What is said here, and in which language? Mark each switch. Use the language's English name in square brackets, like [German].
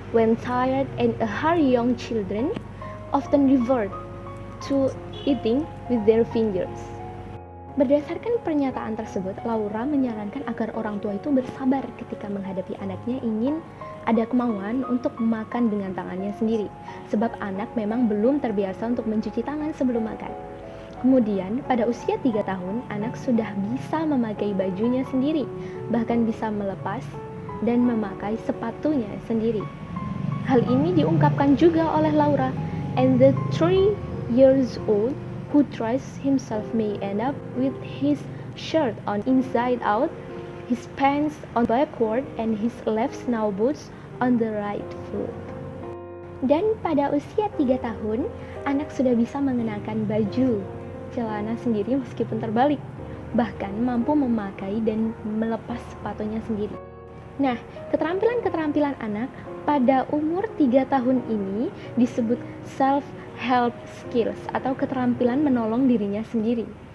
[English] When tired and a hurry, young children often revert to eating with their fingers. [Indonesian] Berdasarkan pernyataan tersebut, Laura menyarankan agar orang tua itu bersabar ketika menghadapi anaknya ingin ada kemauan untuk makan dengan tangannya sendiri, sebab anak memang belum terbiasa untuk mencuci tangan sebelum makan. Kemudian, pada usia 3 tahun, anak sudah bisa memakai bajunya sendiri, bahkan bisa melepas dan memakai sepatunya sendiri. Hal ini diungkapkan juga oleh Laura, [English] and the 3 years old who tries himself may end up with his shirt on inside out, his pants on backward, and his left snow boots on the right foot. [Indonesian] Dan pada usia 3 tahun, anak sudah bisa mengenakan baju celana sendiri meskipun terbalik, bahkan mampu memakai dan melepas sepatunya sendiri. Nah, keterampilan-keterampilan anak pada umur 3 tahun ini disebut self-help skills atau keterampilan menolong dirinya sendiri.